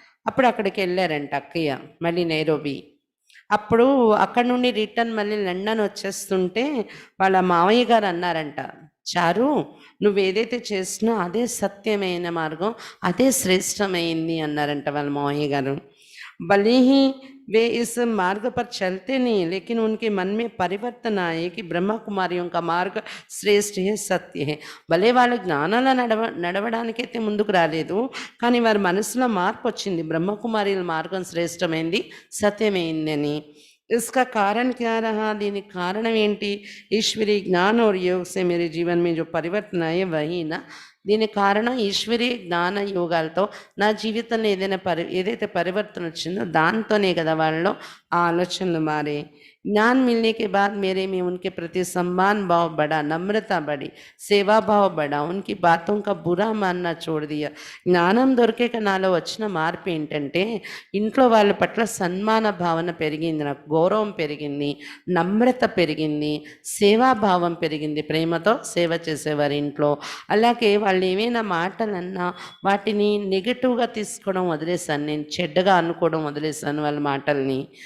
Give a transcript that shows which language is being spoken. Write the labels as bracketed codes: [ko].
[te] అప్పుడు అక్కడికి వెళ్ళారంట అక్కయ్య మళ్ళీ నైరోబీ. అప్పుడు అక్కడ నుండి రిటర్న్ మళ్ళీ లండన్ వచ్చేస్తుంటే వాళ్ళ మావయ్య గారు అన్నారంట, చారు నువ్వేదైతే చేసినా అదే సత్యమైన మార్గం, అదే శ్రేష్టమైంది అన్నారంట వాళ్ళ మావయ్య గారు. [hi] भले ही वे इस मार्ग पर चलते नहीं, लेकिन उनके मन में परिवर्तन आए कि ब्रह्मा कुमारियों का मार्ग श्रेष्ठ है, सत्य है. [te] భలే వాళ్ళు జ్ఞానాల నడవడానికైతే ముందుకు రాలేదు, కానీ వారి మనసులో మార్పు వచ్చింది, బ్రహ్మకుమారిల మార్గం శ్రేష్టమైంది, సత్యమైంది అని. [hi] इसका कारण क्या रहा, [te] దీనికి కారణం ఏంటి? [hi] ईश्वरीय ज्ञान और योग से मेरे जीवन में जो परिवर्तन आए वही ना. [te] దీనికి కారణం ఈశ్వరీయ జ్ఞాన యోగాలతో నా జీవితంలో ఏదైతే పరివర్తన వచ్చిందో దాంతోనే కదా వాళ్ళలో ఆ ఆలోచనలు మారే. [hi] ज्ञान मिलने के बाद मेरे में उनके प्रति सम्मान भाव बढ़ा, नम्रता बढ़ी, सेवा भाव बढ़ा, उनकी बातों का बुरा मानना छोड़ दिया. [te] జ్ఞానం దొరికాక నాలో వచ్చిన మార్పు ఏంటంటే ఇంట్లో వాళ్ళ పట్ల సన్మాన భావన పెరిగింది, నాకు గౌరవం పెరిగింది, నమ్రత పెరిగింది, సేవాభావం పెరిగింది, ప్రేమతో సేవ చేసేవారు ఇంట్లో. అలాగే వాళ్ళు ఏమైనా మాటలన్నా వాటిని నెగిటివ్గా తీసుకోవడం వదిలేశాను, నేను చెడ్డగా అనుకోవడం వదిలేశాను వాళ్ళ మాటల్ని.